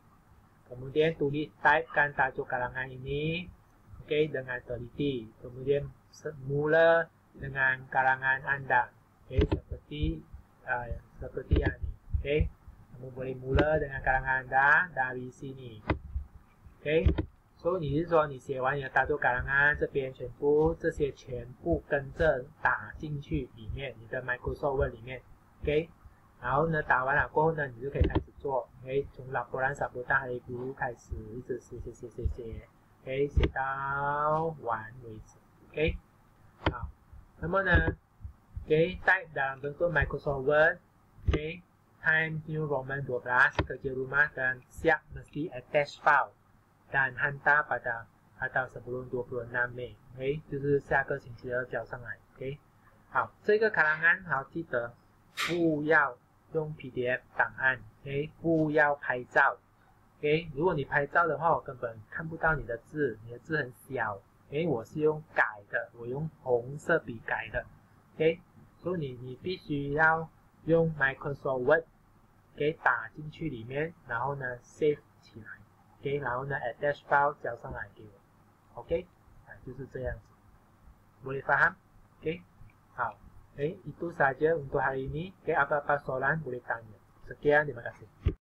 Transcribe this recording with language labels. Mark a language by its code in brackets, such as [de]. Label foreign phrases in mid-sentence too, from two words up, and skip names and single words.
[ms] Kemudian typekan tajuk karangan ini, dengan teliti. Kemudian mula dengan karangan anda, seperti yang ini. Kamu boleh mula dengan karangan anda dari sini. [zh] So 你是说你写完你的大作karangan这边这些全部跟着打进去里面，你的 Microsoft Word 里面。然后呢，打完了过后呢，你就可以开始做。从 [ms] laporan sambutan Hari Guru [zh] 开始，一直写，写到完为止。好，那么呢 [ms] ，type dalam bentuk Microsoft Word, Times New Roman 12 kerja rumah dan siap mesti [en] attach file [ms] dan hantar pada atau sebelum 26 Mei， [zh] 就是下个星期二交上来。好，这个karangan好记得不要用 PDF 档案，不要拍照，如果你拍照的话，我根本看不到你的字，你的字很小，我是用改的，我用红色笔改的，所以你必须要用 Microsoft Word 给打进去里面，然后呢 save 起来，然后呢 [en] attach file [zh] 交上来给我 ，OK， 就是这样子， [ms] boleh faham？好。itu saja untuk hari ini. Apa-apa soalan boleh tanya. Sekian, terima kasih.